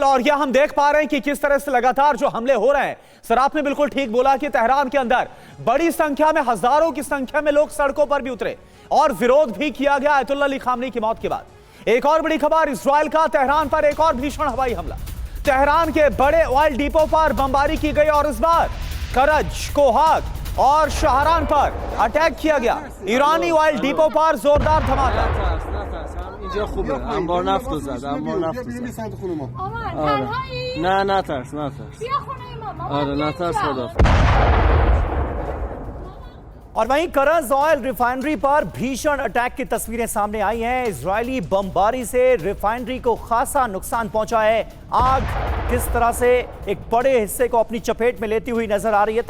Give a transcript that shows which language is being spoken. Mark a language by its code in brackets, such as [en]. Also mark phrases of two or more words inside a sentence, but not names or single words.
[hi] और यह हम देख पा रहे हैं कि किस तरह से लगातार जो हमले हो रहे हैं। सर, आपने बिल्कुल ठीक बोला कि तेहरान के अंदर बड़ी संख्या में, हजारों की संख्या में लोग सड़कों पर भी उतरे और विरोध भी किया गया अयतुल्ला अली खामनी की मौत के बाद। एक और बड़ी खबर, इजराइल का तेहरान पर एक और भीषण हवाई हमला। तेहरान के बड़े ऑयल डिपो पर बमबारी की गई, और इस बार करज, कोहाग और शहरान पर अटैक किया गया। ईरानी ऑयल डिपो पर जोरदार धमाका। [fa] اینجا خوبه انبار نفت رو زد انبار نفت رو زد نه نه ترس آره نه ترس خدا [hi] और वहीं करज ऑयल रिफाइनरी पर भीषण अटैक की तस्वीरें सामने आई हैं। इजरायली बमबारी से रिफाइनरी को खासा नुकसान पहुंचा है। आग किस तरह से एक बड़े हिस्से को अपनी चपेट में लेती हुई नजर आ रही है।